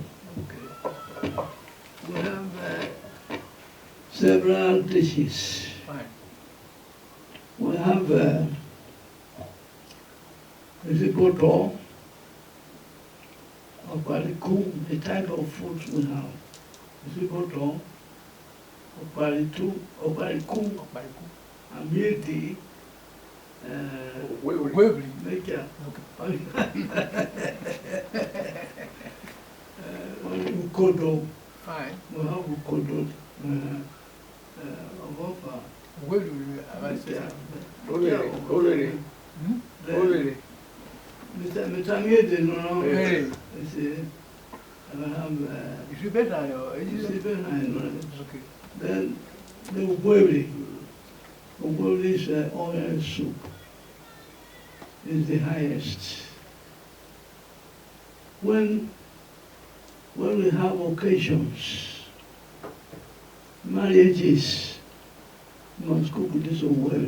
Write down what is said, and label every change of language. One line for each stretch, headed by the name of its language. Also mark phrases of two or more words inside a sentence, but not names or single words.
English: Okay. We have several dishes. Fine. We have Zipoto, Opariku, the type of food we have. Zipoto, Opariku, Amiri, Webley. Mecha, Ukodo, Fine. we have Ukodo, Ogofa, Webley. Olere. Olere. Mr. Miede, no, Hey. you see, I have, Is it better? Okay. then the Ubweli. Ubweli is oil soup. Is the highest. When we have occasions, marriages, you must cook this Ubweli.